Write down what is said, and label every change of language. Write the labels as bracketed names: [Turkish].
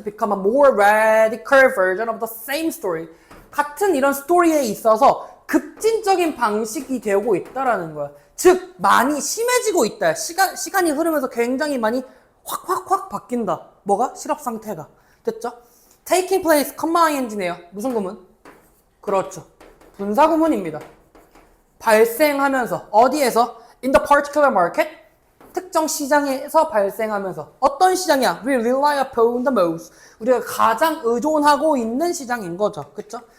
[English] to become a more radical version of the same story. [Korean] 같은 이런 스토리에 있어서 급진적인 방식이 되고 있다라는 거야. 즉, 많이 심해지고 있다. 시간이 흐르면서 굉장히 많이 확 바뀐다. 뭐가? 실업 상태가. 됐죠? [English] taking place, combined이네요. [Korean] 무슨 구문? 그렇죠. 분사 구문입니다. 발생하면서, 어디에서? [English] in the particular market, [Korean] 특정 시장에서 발생하면서. 어떤 시장이야? [English] we rely upon the most. [Korean] 우리가 가장 의존하고 있는 시장인 거죠. 그쵸?